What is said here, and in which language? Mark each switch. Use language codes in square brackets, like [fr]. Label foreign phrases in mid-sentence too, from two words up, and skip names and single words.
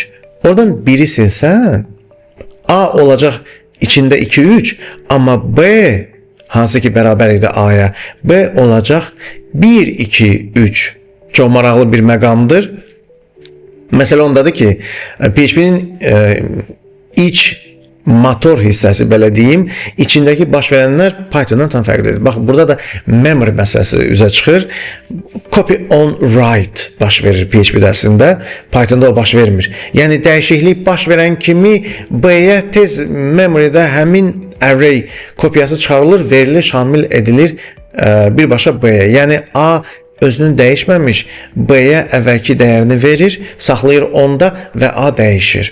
[az] Oradan 1-i silsən, A olacaq içində 2 3, amma B hansı ki bərabər idi A-ya, B olacaq 1 2 3. Çox maraqlı bir məqamdır. Məsələ ondadır ki, PHP-nin iç motor hissəsi, belə deyim, içindəki baş verənlər Python-dan tam fərqlidir. Bax, burada da memory məsələsi üzə çıxır. [en] Copy on write [az] baş verir PHP-də əslində. Python-da o baş vermir. Yəni, dəyişiklik baş verən kimi B-yə tez memory-də həmin array kopyası çıxarılır, verilir, şamil edilir birbaşa B-yə. Yəni, A özünü dəyişməmiş, B-yə əvvəlki dəyərini verir, saxlayır onda və A dəyişir.